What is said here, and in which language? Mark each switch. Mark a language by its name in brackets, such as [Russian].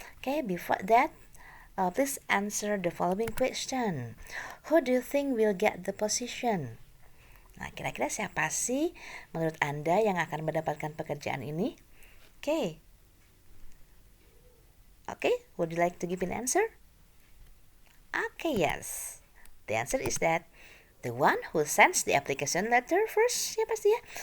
[English] Oke, before that, please answer the following question. Who do you think will get the position? [Indonesian] Nah, kira-kira siapa sih menurut Anda yang akan mendapatkan pekerjaan ini? Oke. [English] Oke, would you like to give an answer? Okay, yes. The answer is that the one who sends the application letter first, [Indonesian] ya pasti, ya.